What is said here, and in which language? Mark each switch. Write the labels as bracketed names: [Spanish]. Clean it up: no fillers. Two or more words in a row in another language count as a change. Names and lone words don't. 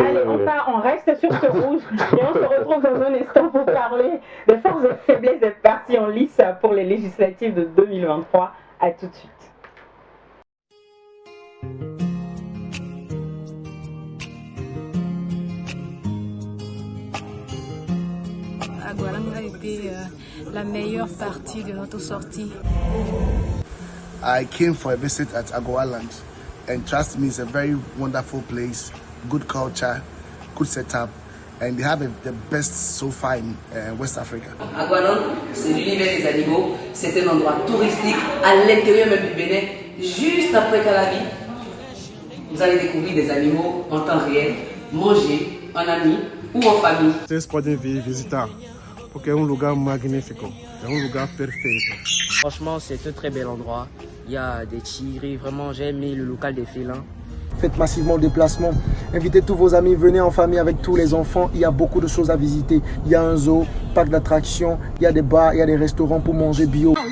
[French] Allez, on reste sur ce rouge et on se retrouve dans un instant pour parler des forces et faiblesses des partis en lice pour les législatives de 2023. À tout de suite. Agualanga a été la meilleure partie de notre sortie. [English] I came for a visit at Agualand, and trust me, it's a very wonderful place, good culture, good setup, and they have the best so far in West Africa. [French] Agualand, c'est l'univers des animaux, c'est un endroit touristique à l'intérieur même du Bénin, juste après Calavi. Vous allez découvrir des animaux en temps réel, manger en ami ou en famille. [Portuguese] Vocês podem vir visitar, porque é lugar magnífico, é lugar perfeito. [French] Franchement, c'est un très bel endroit. Il y a des tigres, vraiment j'ai aimé le local des félins. Faites massivement le déplacement, invitez tous vos amis, venez en famille avec tous les enfants, il y a beaucoup de choses à visiter. Il y a un zoo, parc d'attractions, il y a des bars, il y a des restaurants pour manger bio.